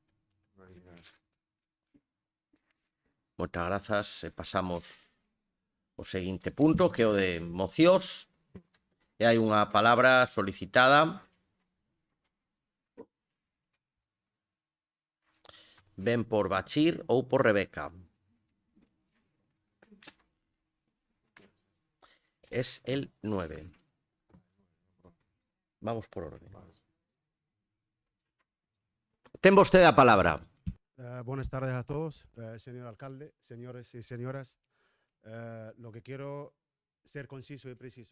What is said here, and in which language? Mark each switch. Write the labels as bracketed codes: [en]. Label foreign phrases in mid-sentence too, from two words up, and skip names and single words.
[gl] Moitas grazas e pasamos ao seguinte punto, que é o de mocións. E hai unha palabra solicitada. Ben por Bachir ou por Rebeca. [es] Es el 9. Vamos por orden. [gl] Ten vostede a palabra. [es] Buenas tardes a todos, señor alcalde, señores y señoras. Lo que quiero ser conciso y preciso.